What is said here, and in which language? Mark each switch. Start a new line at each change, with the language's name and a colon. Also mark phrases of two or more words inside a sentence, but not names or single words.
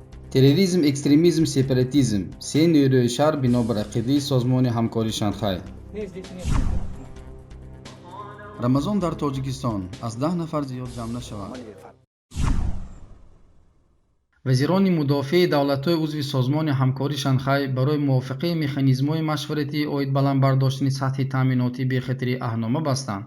Tajik: терроризм, экстремизм, сепаратизм се نیروی شهر بنابر عقیده سازمان همکاری شانگهای. рамазон дар тоҷикистон аз 10 нафар зиёд ҷамъ нашавад. вазирони мудофиаи давлатҳои узви созмони ҳамкории шанхай барои мувофиқии механизмҳои машваратии оид баландбардоштани сатҳи таъминотии бехатарӣ аҳднома бастанд.